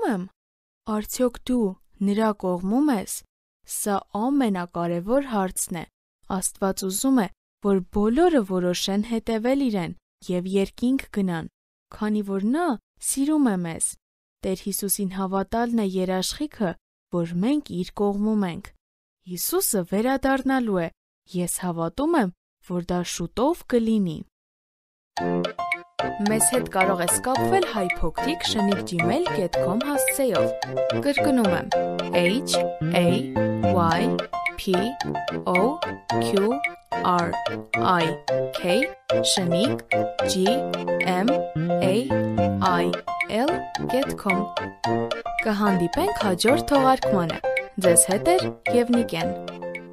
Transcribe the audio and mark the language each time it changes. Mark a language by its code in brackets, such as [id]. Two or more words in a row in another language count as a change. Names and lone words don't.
[hy] եմ։ Արդյոք դու նրա կողմում ես։ Սա ամենակարևոր հարցն է։ Աստված ուզում է, որ բոլորը որոշեն հետևել իրեն և երկինք գնան, քանի որ նա սիրում է մեզ։ Տեր Հիսուսին հավատալն է երաշխիքը, որ մենք իր կողմում ենք։ Հիսուսը վերադառնալու է։ Ես հավատում եմ, որ դա շուտով կլինի։ Մեզ հետ կարող ես կապվել hypocrite@gmail.com հասցեով։ Կրկնում եմ HAYPOQRIK@gmail.com Կհանդիպենք հաջորդ թողարկմանը։ Ձեզ հետ է Եվնիկեն։